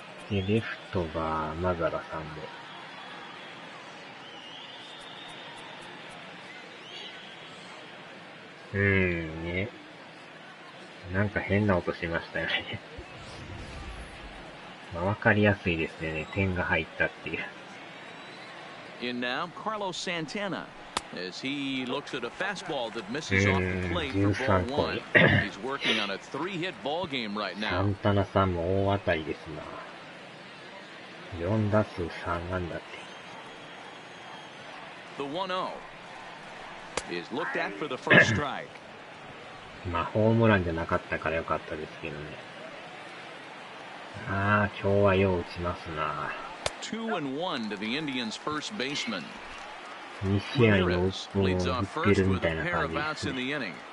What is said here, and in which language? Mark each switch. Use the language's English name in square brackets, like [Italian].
[Japanese] で、レフトがマザラさんで。ね。なんか変な音しましたよね。まあ、わかりやすいですね。点が入ったっていう。 [English] In now, Carlos Santana, as he looks at a fastball that misses off the plate for ball one. He's working on a 3-hit ball game right now. [Japanese] サンタナさんも大当たりですな。 4打数3安打って。 [English] The 1-0 is looked at for the first strike. [Japanese] まあホームランじゃなかったからよかったですけどね。ああ、今日はよう打ちますな。 [English] 2-1 to the Indians' first baseman. [Japanese] 2試合の打ってるみたいな感じですね。